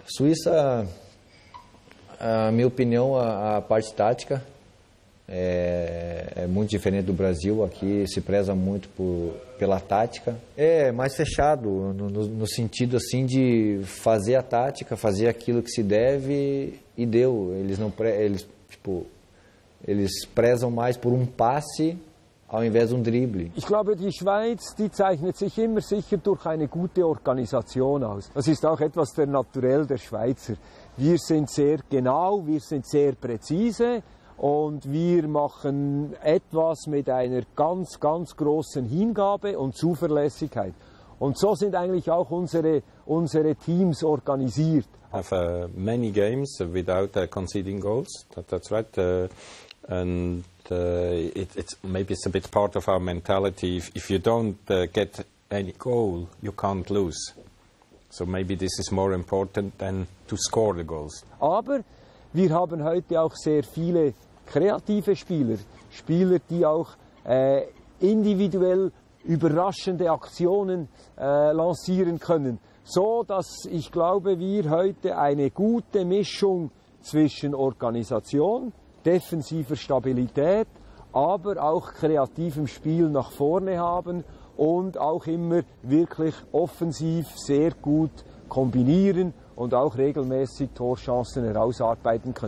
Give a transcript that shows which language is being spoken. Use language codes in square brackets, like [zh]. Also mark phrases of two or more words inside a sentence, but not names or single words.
[pt] Suíça, a minha opinião, a parte tática é muito diferente do Brasil, aqui se preza muito pela tática. É mais fechado, no sentido assim de fazer a tática, fazer aquilo que se deve e deu. Eles prezam mais por passe ao invés de Dribbling. [de] Ich glaube, die Schweiz, die zeichnet sich immer sicher durch eine gute Organisation aus. Das ist auch etwas der Naturell der Schweizer. Wir sind sehr genau, wir sind sehr präzise und wir machen etwas mit einer ganz, ganz großen Hingabe und Zuverlässigkeit. Und so sind eigentlich auch unsere Teams organisiert. [en] Have many games without conceding goals. That's right. And maybe it's a bit part of our mentality. If you don't get any goal, you can't lose. So maybe this is more important than to score the goals. [de] Aber wir haben heute auch sehr viele kreative Spieler, die auch individuell überraschende Aktionen lancieren können. So dass ich glaube, wir heute eine gute Mischung zwischen Organisation, defensiver Stabilität, aber auch kreativem Spiel nach vorne haben und auch immer wirklich offensiv sehr gut kombinieren und auch regelmäßig Torchancen herausarbeiten können.